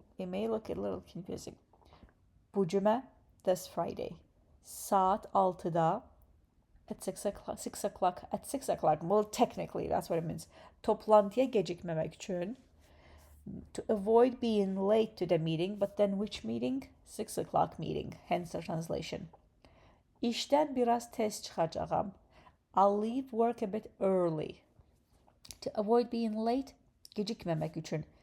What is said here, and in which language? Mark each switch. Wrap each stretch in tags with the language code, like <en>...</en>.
<en>It may look a little confusing.</en> <az>Bu cümə,</az> <en>this Friday. Saat 6'da at 6 o'clock, at 6 o'clock. Well, technically, that's what it means.</en> <az>Toplantıya gecikməmək üçün.</az> <en>To avoid being late to the meeting, but then which meeting? 6 o'clock meeting, hence the translation.</en> <az>İşdən biraz tez çıxacağam.</az> <en>I'll leave work a bit early. To avoid being late,</en> <az>gecikməmək üçün.</az>